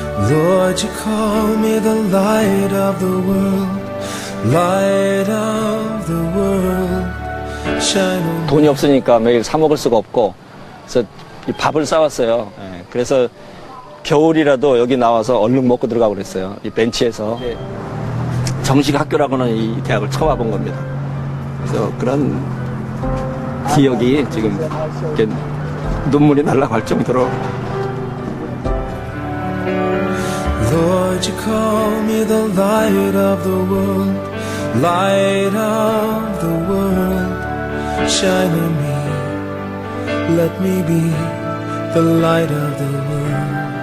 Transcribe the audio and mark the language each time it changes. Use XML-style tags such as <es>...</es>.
<en>Lord, you call me the light of the world, light of the world, shine on me.</en> <ko>돈이 없으니까 매일 사 먹을 수가 없고, 그래서 이 밥을 싸왔어요. 그래서 겨울이라도 여기 나와서 얼른 먹고 들어가고 그랬어요. 이 벤치에서. 정식 학교라고는 이 대학을 처음 와본 겁니다. 그래서 그런 기억이 지금 이렇게 눈물이 날라갈 정도로.</ko> <en>Lord, you call me the light of the world, light of the world, shine on me, let me be the light of the world.</en>